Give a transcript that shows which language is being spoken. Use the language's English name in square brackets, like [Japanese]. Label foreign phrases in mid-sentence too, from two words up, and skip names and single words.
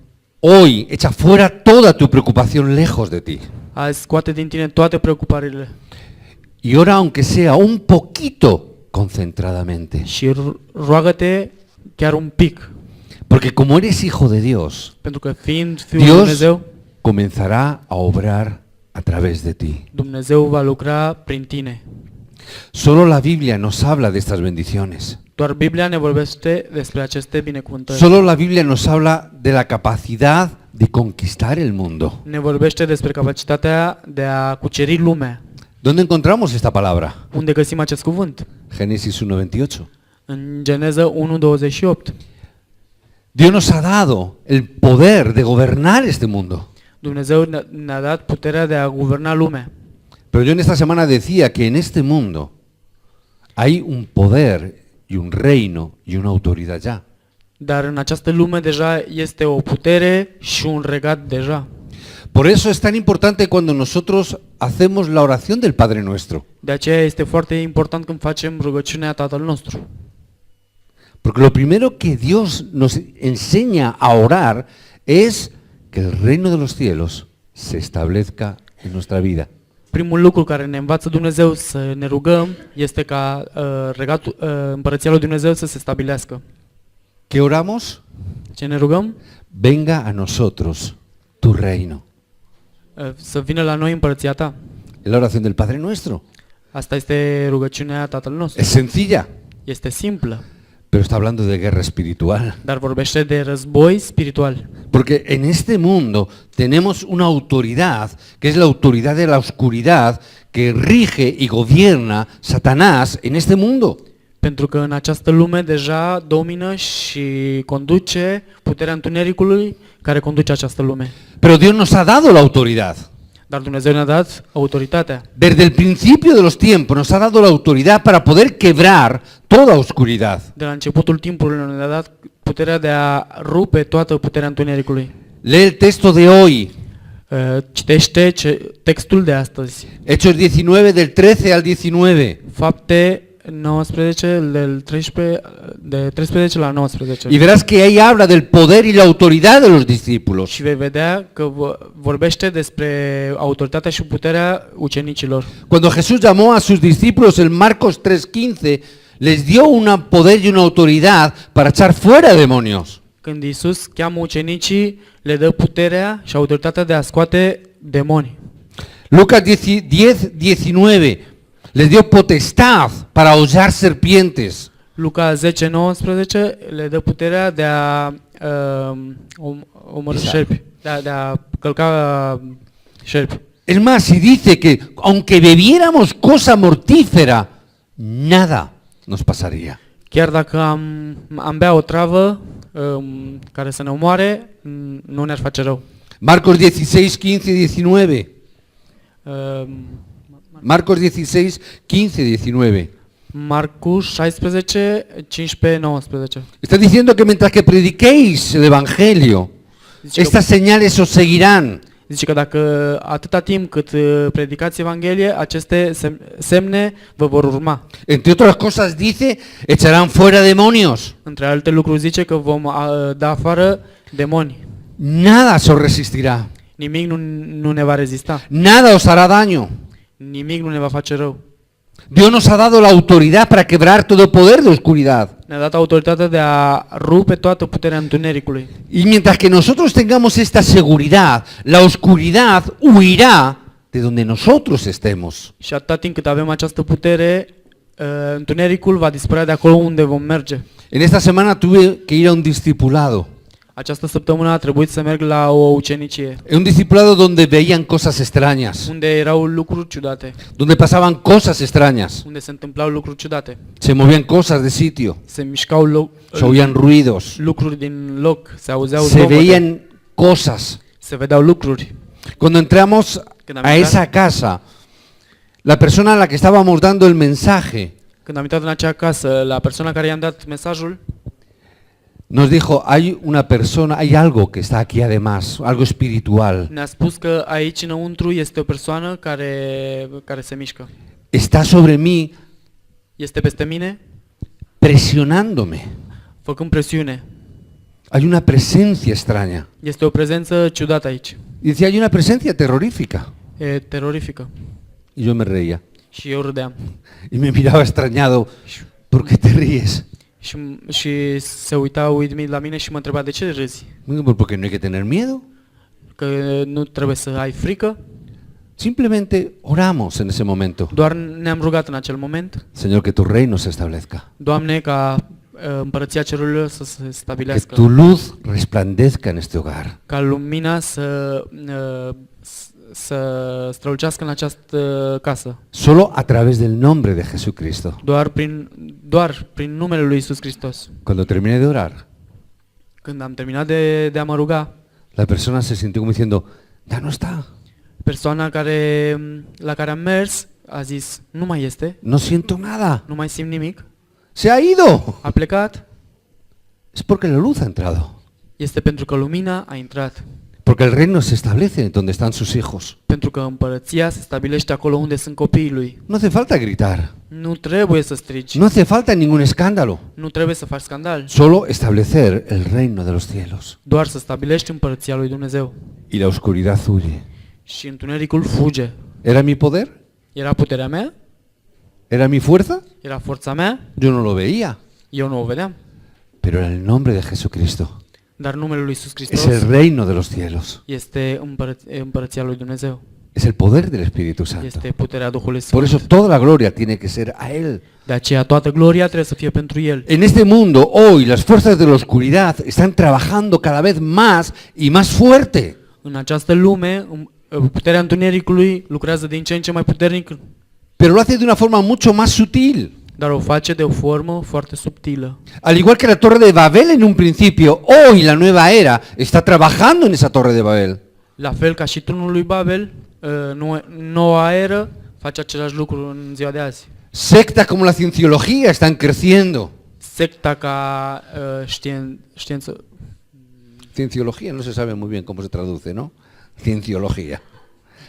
[Spanish] Hoy echa fuera toda tu preocupación lejos de ti. [Romanian] Azi scoate din tine toate preocupările [Spanish] Y ora aunque sea un poquito concentradamente. [Romanian] și roagă-te chiar un pic. [Spanish] Porque como eres hijo de Dios, [Romanian] Pentru că fiind Fiul lui Dios Dumnezeu, [Spanish] comenzará a obrar a través de ti. [Romanian] Dumnezeu va lucra prin tine. [Spanish] Solo la Biblia nos habla de estas bendiciones. [Romanian] Doar Biblia ne vorbește despre aceste binecuvântări. [Spanish] Solo la Biblia nos habla de la capacidad de conquistar el mundo. [Romanian] Ne vorbește despre capacitatea de a cuceri lumea. [Spanish] ¿Dónde encontramos esta palabra? [Romanian] Unde găsim acest cuvânt? [Spanish] Génesis 1:28. [Romanian] În Geneza 1:28. [Spanish] Dios nos ha dado el poder de gobernar este mundo. [Romanian] Dumnezeu ne-a dat puterea de a guverna lumea. [Spanish] Pero yo en esta semana decía que en este mundo hay un poder y un reino y una autoridad ya. [Romanian] Dar în această lume deja este o putere și un regat deja. [Spanish] Por eso es tan importante cuando nosotros hacemos la oración del Padre Nuestro. [Romanian] De aceea este foarte important când facem rugăciunea Tatăl nostru. [Spanish] Porque lo primero que Dios nos enseña a orar es que el reino de los cielos se establezca en nuestra vida. [Romanian] Primul lucru care ne învață Dumnezeu să ne rugăm este ca împărăția lui Dumnezeu să se stabilească. [Spanish] ¿Qué oramos? [Romanian] Ce ne rugăm? [Spanish] Venga a nosotros tu reino. [Romanian] Să vină la noi împărăția ta. [Spanish] Es la oración del Padre Nuestro. [Romanian] Asta este rugăciunea Tatăl nostru. [Spanish] Es sencilla, [Romanian] Este simplă, [Spanish] pero está hablando de guerra espiritual. [Romanian] dar vorbește de război spiritual. [Spanish] Porque en este mundo tenemos una autoridad, que es la autoridad de la oscuridad, que rige y gobierna Satanás en este mundo. [Romanian] Pentru că în această lume deja domină și conduce puterea întunericului care conduce această lume. [Spanish] Pero Dios nos ha dado la autoridad. [Romanian] Dar Dumnezeu ne-a dat autoritatea. [Spanish] Desde el principio de los tiempos nos ha dado la autoridad para poder quebrar toda oscuridad. [Romanian] De la începutul timpului ne-a dat puterea de a rupe toată puterea întunericului. [Spanish] Lee el texto de hoy, [Romanian] Citește textul de astăzi. [Spanish] Hechos 19 del 13 al 19. [Romanian] Fapte 19 de 13 la 19. [Spanish] Y verás que ahí habla del poder y la autoridad de los discípulos. [Romanian] Și vei vedea că vorbește despre autoritatea și puterea ucenicilor. [Spanish] Cuando Jesús llamó a sus discípulos en Marcos 3:15, les dio un poder y una autoridad para echar fuera demonios. [Romanian] Când Iisus cheamă ucenicii, le dă puterea și autoritatea de a scoate demoni. [Spanish] Lucas 10:19 les dio potestad para hollar serpientes. [Romanian] Luca 10:19 le dă puterea de a omorâ Exact. șerpi, de a călca șerpi. [Spanish] Es más, y dice que aunque bebiéramos cosa mortífera, nada nos pasaría. [Romanian] Chiar dacă am bea o travă care să ne omoare, nu ne-ar face rău. [Spanish] Marcos 16:15-19. Marcos 16:15-19. [Romanian] Marcus 16, 15, 19. [Spanish] Está diciendo que mientras que prediquéis el Evangelio, [Romanian] Zice că, [Spanish] estas señales os seguirán. [Romanian] zice că dacă atâta timp cât predicați Evanghelie, aceste semne vă vor urma. [Spanish] Entre otras cosas dice, echarán fuera demonios. [Romanian] Între alte lucruri zice că vom da afară demoni. [Spanish] Nada se os resistirá. [Romanian] Nimic nu ne va rezista. [Spanish] Nada os hará daño. [Romanian] Nimic nu ne va face rău. [Spanish] Dios nos ha dado la autoridad para quebrar todo poder de oscuridad. [Romanian] Ne-a dat autoritatea de a rupe toată puterea întunericului. [Spanish] Y mientras que nosotros tengamos esta seguridad, la oscuridad huirá de donde nosotros estemos. [Romanian] Și atâta timp cât avem această putere, întunericul va dispărea de acolo unde vom merge. [Spanish] En esta semana tuve que ir a un discipulado. [Romanian] Această săptămână a trebuit să merg la o ucenicie, [Spanish] En un discipulado donde veían cosas extrañas, [Romanian] unde erau lucruri ciudate, [Spanish] donde pasaban cosas extrañas. [Romanian] unde se întâmplau lucruri ciudate. [Spanish] Se movían cosas de sitio, [Romanian] Se mișcau [Spanish] se oían ruidos, [Romanian] lucruri din loc, se auzeau se zgomote, [Spanish] veían cosas. [Romanian] se vedeau lucruri. [Spanish] Cuando entramos [Romanian] Când am a intrat- [Spanish] esa casa, la persona a la que estábamos dando el mensaje [Romanian] Când am intrat în acea casă, la persoana care i-am dat mesajul, [Spanish] nos dijo, hay una persona, hay algo que está aquí además, algo espiritual. [Romanian] ne-a spus că aici înăuntru este o persoană care se mișcă. [Spanish] Está sobre mí [Romanian] Este peste mine, [Spanish] presionándome. [Romanian] făcând presiune. [Spanish] Hay una presencia extraña. [Romanian] Este o prezență ciudată aici. [Spanish] Y decía, hay una presencia terrorífica. [Romanian] E terorifică. [Spanish] Y yo me reía. [Romanian] Și eu râdeam. [Spanish] Y me miraba extrañado, ¿por qué te ríes? [Romanian] Și se uita uimit la mine și mă întreba de ce râzi? [Spanish] Bueno, pues porque no hay que tener miedo. [Romanian] Că nu trebuie să ai frică? [Spanish] Simplemente oramos en ese momento. [Romanian] Doar ne-am rugat în acel moment. [Spanish] Señor, que tu reino se establezca. [Romanian] Doamne, ca împărăția cerurilor să se Que stabilească. [Spanish] tu luz resplandezca en este hogar. [Romanian] Ca lumina să strălucească în această casă. [Spanish] Solo a través del nombre de Jesucristo. [Romanian] Doar prin numele lui Iisus Hristos. [Spanish] Cuando terminé de orar, [Romanian] Când am terminat de a mă ruga, [Spanish] la persona se sintió como diciendo, ya no está, [Romanian] persoana la care am mers a zis, nu mai este, [Spanish] no siento nada, [Romanian] nu mai simt nimic, [Spanish] se ha ido. [Romanian] a plecat, [Spanish] Es porque la luz ha entrado. [Romanian] este pentru că lumina a intrat. [Spanish] Porque el reino se establece donde están sus hijos. [Romanian] Pentru că împărăția se stabilește acolo unde sunt copiii lui. [Spanish] No hace falta gritar, [Romanian] Nu trebuie să strigi, [Spanish] no hace falta ningún escándalo. [Romanian] nu trebuie să faci scandal, [Spanish] Solo establecer el reino de los cielos. [Romanian] doar să stabilești împărăția lui Dumnezeu. [Spanish] Y la oscuridad huye. [Romanian] Și întunericul fuge. [Spanish] ¿Era mi poder? [Romanian] Era puterea mea? [Spanish] ¿Era mi fuerza? [Romanian] Era forța mea? [Spanish] Yo no lo veía. [Romanian] Eu nu o vedeam. [Spanish] Pero era el nombre de Jesucristo. [Romanian] Dar numele lui Iisus Es Hristos [Spanish] el reino de los cielos. [Romanian] este împărăția lui Dumnezeu. [Spanish] Es el poder del Espíritu Santo. [Romanian] Este puterea Duhului Por Sfânt. [Spanish] eso toda la gloria tiene que ser a Él. [Romanian] De aceea toată gloria trebuie să fie pentru El. [Spanish] En este mundo, hoy, las fuerzas de la oscuridad están trabajando cada vez más y más fuerte. [Romanian] În această lume, puterea întunericului lucrează din ce în ce mai puternic, [Spanish] Pero lo hace de una forma mucho más sutil. [Romanian] dar o face de o formă foarte subtilă. [Spanish] Al igual que la Torre de Babel en un principio, hoy la nueva era está trabajando en esa Torre de Babel. [Romanian] La fel ca și turnul lui Babel, noua eră face același lucru în ziua de azi. [Spanish] Sectas como la cienciología están creciendo. [Romanian] Secta ca știință, [Spanish] Cienciología no se sabe muy bien cómo se traduce, ¿no? [Romanian] Cienciología. Tú